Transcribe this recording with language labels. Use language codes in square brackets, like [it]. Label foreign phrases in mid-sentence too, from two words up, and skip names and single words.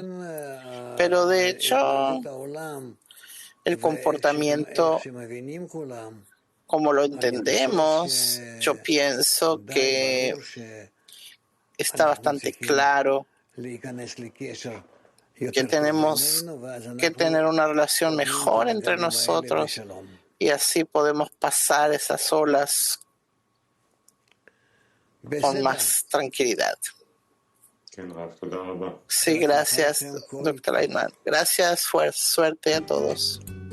[es] Pero de hecho, el comportamiento, como lo entendemos, yo pienso que está bastante claro que tenemos que tener una relación mejor entre nosotros y así podemos pasar esas olas con más tranquilidad. [he] כן, רב, תודה רבה. [es] Sí, gracias, doctor Ayman. Gracias, suerte a todos.